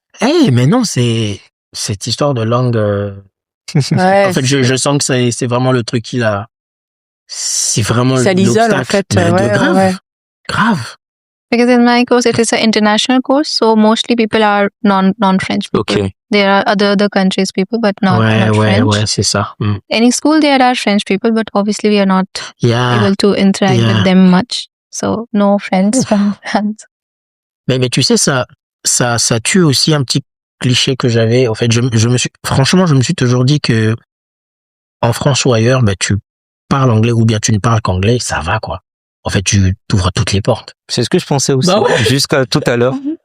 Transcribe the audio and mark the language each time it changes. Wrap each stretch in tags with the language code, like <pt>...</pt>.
<fr>Hey, mais non, c'est cette histoire de langue. Ouais, en fait, je sens que c'est vraiment le truc qui l'a. C'est vraiment ça l'isole en fait. Grave.</fr> <en>Because in my course, it is an international course, so mostly people are non-French people. Okay. There are other countries people, but not French.</en> <fr>Ouais, c'est ça.</fr> <en>Any school, there are French people, but obviously we are not able to interact with them much. So, no friends from France.</en> <fr>Mais tu sais, ça tue aussi un petit cliché que j'avais. En fait, je me suis toujours dit que en France ou ailleurs, tu parles anglais ou bien tu ne parles qu'anglais, ça va, quoi. En fait, tu t'ouvres toutes les portes. C'est ce que je pensais aussi, jusqu'à tout à l'heure.</fr>